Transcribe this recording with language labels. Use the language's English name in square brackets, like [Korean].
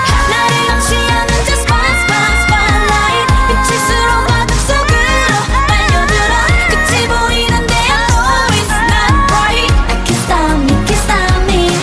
[Korean] 나를 감시하는 [English] the spotlight. [Korean] 비칠수록 어둠 속으로 빨려들어. 끝이 보이는데 [English] I know it's not right. I can't stop me, can't stop me.